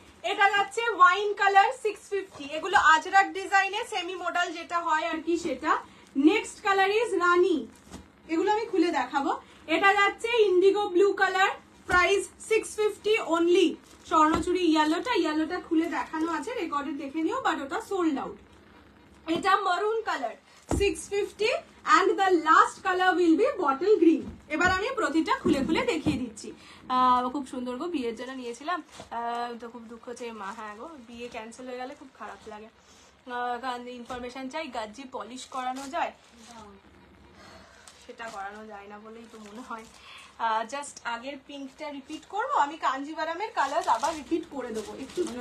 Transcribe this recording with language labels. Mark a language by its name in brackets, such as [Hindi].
[Bangla] এটা যাচ্ছে wine colour 650, এগুলো আজরাক ডিজাইনে সেমি মডেল যেটা হয় আর কি সেটা। নেক্সট কালার ইজ রানী, এগুলো আমি খুলে দেখাবো। এটা যাচ্ছে Indigo blue colour, price 650 only. Swarnachari ইয়েলোটা খুলে দেখানো আছে, রেকর্ডে দেখে নিও, বাট ওটা সোল্ড আউট। এটা মারুন colour 650 [English] and the last color will be bottle green। [Bangla] এবার আমি প্রতিটা খুলে খুলে দেখিয়ে দিচ্ছি। খুব সুন্দর গো, বিয়ের জন্য নিয়েছিলাম তো খুব দুঃখ হচ্ছে মা। হ্যাঁ গো, বিয়ে ক্যান্সেল হয়ে গেলে খুব খারাপ লাগে। ইনফরমেশন চাই, গাজ্জি পলিশ করানো যায়? সেটা করানো যায় না বলেই তো মনে হয়। জাস্ট আগের পিঙ্কটা রিপিট করবো, আমি কাঞ্জিভারামের কালার আবার রিপিট করে দেবো একটু।